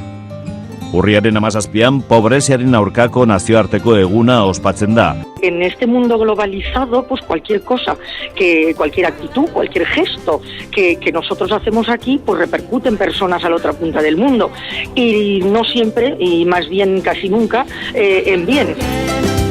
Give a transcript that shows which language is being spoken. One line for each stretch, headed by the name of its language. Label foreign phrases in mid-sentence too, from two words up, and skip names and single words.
Basque: Urriaren 17an, pobreziaren aurkako nazioarteko eguna ospatzen da.
Spanish: En este mundo globalizado, pues cualquier cosa, cualquier actitud, cualquier gesto que nosotros hacemos aquí, pues repercute en personas a la otra punta del mundo. Y no siempre, y más bien casi nunca, en bien.